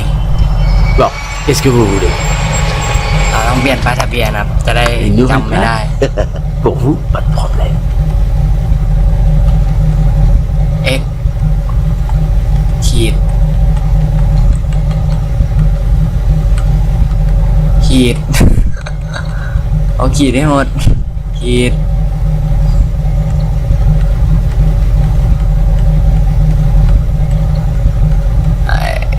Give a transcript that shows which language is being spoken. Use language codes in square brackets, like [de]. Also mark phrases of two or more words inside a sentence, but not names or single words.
[fr] Bon, qu'est-ce que vous voulez? [th] เราต้องเปลี่ยนป้ายทะเบียนครับ จะได้ [fr] Une nouvelle [th] จำไม่ได้ [fr] plaque? Pour vous, pas de problème. [th] X ขีดขีด เอาขีดให้หมดขีดไอ้